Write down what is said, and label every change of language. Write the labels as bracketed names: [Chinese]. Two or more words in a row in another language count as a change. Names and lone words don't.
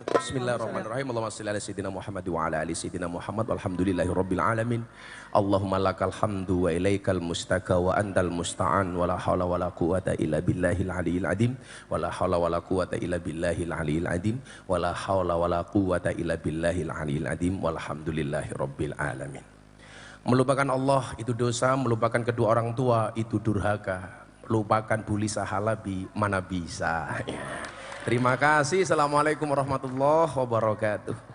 [Arabic] بسم الله الرحمن الرحيم. اللهم صل على سيدنا محمد وعلى آل سيدنا محمد والحمد لله رب العالمين. اللهم لك الحمد وإليك المشتكى وأنت المستعان ولا حول ولا قوة إلا بالله العلي العظيم ولا حول ولا قوة إلا بالله العلي العظيم ولا حول ولا قوة إلا بالله العلي العظيم والحمد لله رب العالمين. [Indonesian] Melupakan Allah itu dosa, melupakan kedua orang tua itu durhaka, lupakan Buli Sahalabi mana bisa. Terima kasih. [Arabic] السلام عليكم ورحمة الله وبركاته.